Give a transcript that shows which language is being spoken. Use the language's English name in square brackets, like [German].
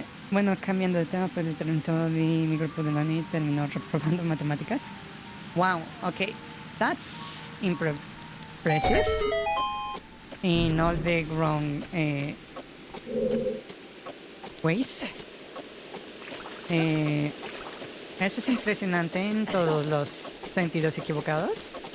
[Spanish] Bueno, cambiando de tema, pues literalmente mi grupo de la UNI terminó reprobando matemáticas. [English] Wow, okay, that's impressive in all the wrong ways. [Spanish] Eso es impresionante en todos los sentidos equivocados.